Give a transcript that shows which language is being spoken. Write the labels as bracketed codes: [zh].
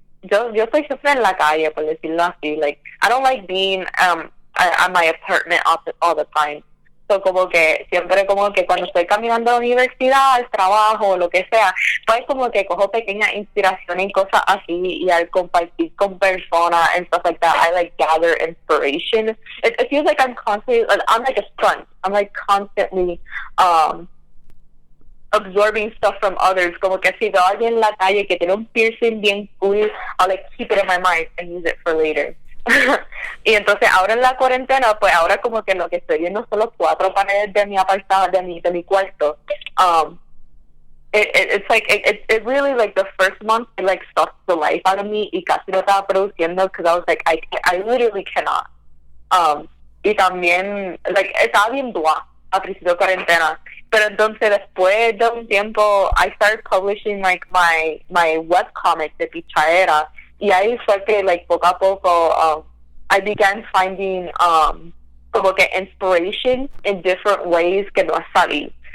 [es] Yo estoy siempre en la calle, por decirlo así. [en] Like, I don't like being at my apartment all the time. [es] So, como que siempre como que cuando estoy caminando a la universidad, al trabajo, o lo que sea, pues como que cojo pequeñas inspiraciones y cosas así, y al compartir con personas [en] and stuff like that, I like gather inspiration. It feels like I'm constantly, I'm like a sponge. I'm like constantly absorbing stuff from others, [es] como que si veo a alguien en la calle que tiene un piercing bien cool, [en] I'll like keep it in my mind and use it for later. [es] Y entonces ahora en la cuarentena, pues ahora como que lo que estoy viendo son los 4 paneles de mi apartado, de mi cuarto. [en] It's like it really, like, the first month it like sucked the life out of me [es] y casi no estaba produciendo, [en] because I was like I literally cannot. [es] Y también, like, estaba bien blah a principio de cuarentena, Pero entonces después de un tiempo, [en] I started publishing like my webcomic de Pichaera. [es] Y ahí fue que like poco a poco [en] I began finding [es] como que [en] inspiration in different ways [es] que no salí.